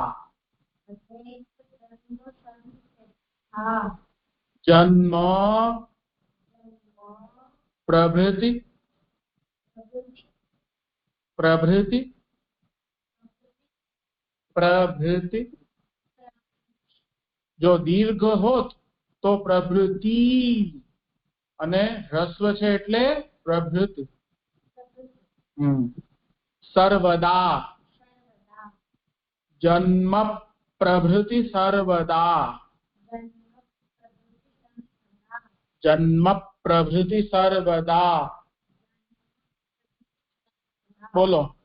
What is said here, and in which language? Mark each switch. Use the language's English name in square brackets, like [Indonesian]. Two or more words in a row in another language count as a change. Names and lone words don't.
[Sanskrit] जन्म प्रभृति प्रभृति प्रभृति [Gujarati] જો દીર્ઘ હોત તો प्रभृति અને હ્રસ્વ છે એટલે પ્રભૃતિ। [Sanskrit] सर्वदा जन्म प्रभृति सर्वदा जन्म प्रभृति सर्वदा। [Gujarati] बोलो